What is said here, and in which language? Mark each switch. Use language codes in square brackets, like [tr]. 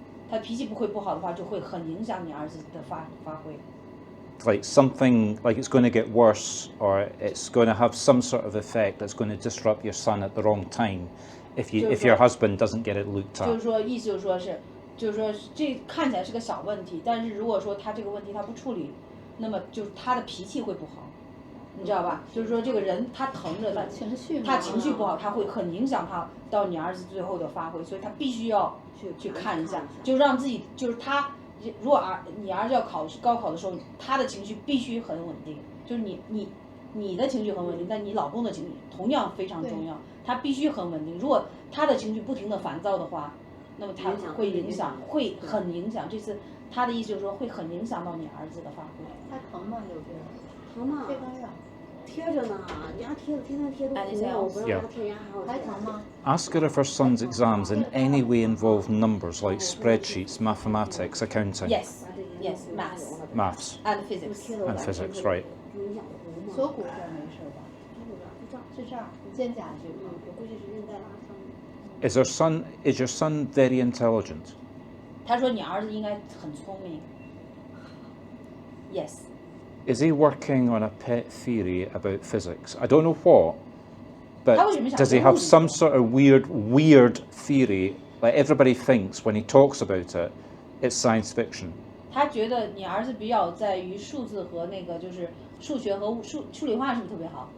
[zh] 他脾气不会不好的话，就会很影响你儿子的发挥。 [en] Like something, like it's going to get worse, or it's going to have some sort of effect that's going to disrupt your son at the wrong time if your husband doesn't get it looked [zh] 就是 [en] at. [zh] 说，意思就是说这看起来是个小问题，但是如果说他这个问题他不处理，那么就是他的脾气会不好，你知道吧？就是说这个人他疼着，他情绪不好，他会很影响他到你儿子最后的发挥，所以他必须要去看一下，就让自己就是他。如果你儿子要高考的时候，他的情绪必须很稳定，就是你的情绪很稳定，但你老公的情绪同样非常重要，他必须很稳定。如果他的情绪不停的烦躁的话，那么他会影响，会很影响。这次他的意思就是说会很影响到你儿子的发挥。还疼吗？右边？疼吗？这边呀。贴着呢，牙贴的天天贴都红了，我不让他贴牙还疼吗？ [en] Ask her if her son's exams in any way involve numbers like spreadsheets, mathematics, accounting. Yes, Maths. and physics. And physics, right. [zh] 锁骨这儿没事吧？是这儿，肩胛这块。我估计是韧带拉伤。 [en] Is your son very intelligent? [zh] 他说你儿子应该很聪明。 [en] Yes. Is he working on a pet theory about physics? I don't know what, but does he have some sort of weird theory? Like everybody thinks when he talks about it, it's science fiction. [zh] 他觉得你儿子比较在于数字和那个就是数学和数理化是不是特别好？